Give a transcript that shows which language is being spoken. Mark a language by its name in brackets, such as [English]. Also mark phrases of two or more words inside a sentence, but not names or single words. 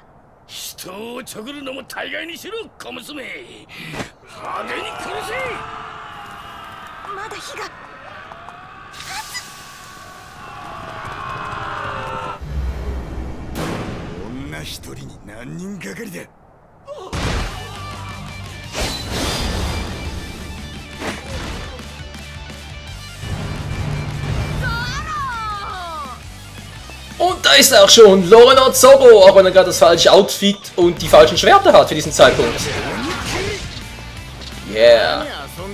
[Japanese] 人をちょぐるのも大概にしろ、小娘。派手に殺せ。まだ火が。女一人に何人がかりだ。 [German] Und da ist er auch schon, Lorena Zorro, auch wenn er gerade das falsche Outfit und die falschen Schwerter hat für diesen Zeitpunkt.